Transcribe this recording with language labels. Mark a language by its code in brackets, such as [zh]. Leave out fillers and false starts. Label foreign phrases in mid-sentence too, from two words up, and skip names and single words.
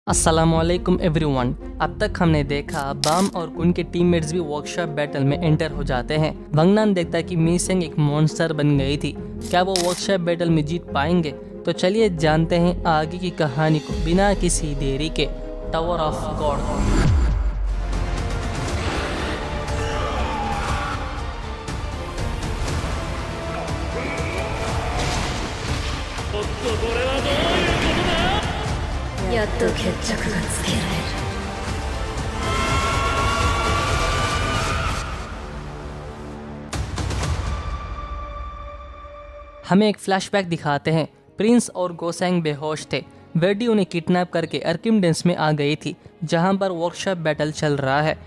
[hi] अस्सलामुअलैकुम एवरीवन। अब तक हमने देखा बाम और कुन के टीममेट्स भी [en] workshop battle [hi] में एंटर हो जाते हैं। वंगनान देखता है कि मी सेंग एक मॉन्स्टर बन गई थी, क्या वो [en] workshop battle [hi] में जीत पाएंगे? तो चलिए जानते हैं आगे की कहानी को बिना किसी देरी के। टावर ऑफ गॉड। [ja] やっと決着がつけられる。 [hi] हमें एक फ्लैशबैक दिखाते हैं। प्रिंस और गोसेंग बेहोश थे। वेडी उन्हें किडनैप करके अर्किमडेंस में आ गई थी, जहां पर [en] workshop battle [hi] चल रहा है।